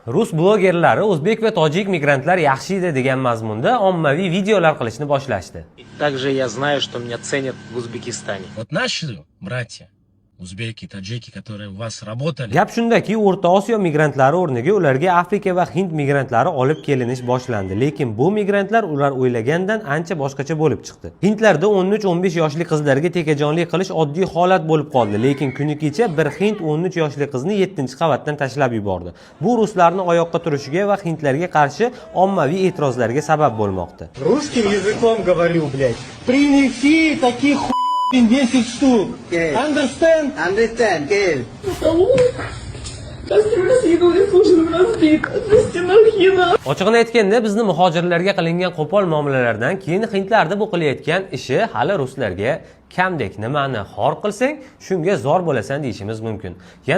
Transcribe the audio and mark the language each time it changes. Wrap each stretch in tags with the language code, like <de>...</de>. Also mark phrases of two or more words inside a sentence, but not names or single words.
<uz>Rus blogerlari o'zbek va tojik migrantlar yaxshi edi degan mazmunda ommaviy videolar qilishni boshlashdi.</uz> <ru>Также я знаю, что меня ценят в Узбекистане. Вот наши братья, узбеки, таджики, которые у вас работали.</ru> <uz>Gap shundaki, O'rta Osiyo migrantlari o'rniga ularga Afrika va Hind migrantlari olib kelinish boshlandi. Lekin bu migrantlar ular o'ylagandan ancha boshqacha bo'lib chiqdi. Hindlarda 13-15 yoshli qizlarga tekajonlik qilish oddiy holat bo'lib qoldi. Lekin kuni kecha bir hind 13 yoshli qizni 7-qavatdan tashlab yubordi. Bu ruslarning oyoqqa turishiga va hindlarga qarshi ommaviy e'tirozlarga sabab bo'lmoqda.</uz> <ru>Русским языком говорю, блядь. Принеси таких 10 штук.</ru> <en>Understand? Understand, Gail.</en> <uz>Ochig'ini aytganda, bizni muhojirlarga qilingan qo'pol muomalalardan keyin hindlarda bu qilayotgan ishi hali ruslarga kamdek. Nimani xor qilsang, shunga zor bo'lasan deyishimiz mumkin.</uz>